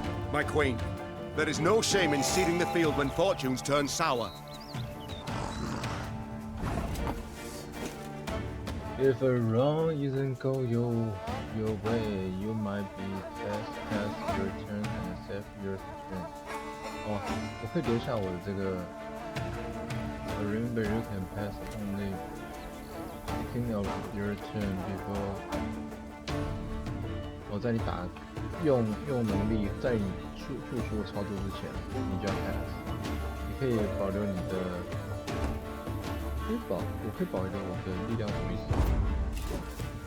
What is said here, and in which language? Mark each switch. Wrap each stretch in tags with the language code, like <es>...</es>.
<en>My queen, there is no shame in ceding the field when fortunes turn sour. If a wrong isn't go your way, you might be best pass your turn and save your turn.</en> <zh>哦，我可以留下我的这个。</zh> <en>Remember, you can pass only beginning of your turn before.</en> <zh>在你用能力，在你付出操作之前，你就要 pass。你可以保留你的。我可以保留我的力量，什么意思？</zh>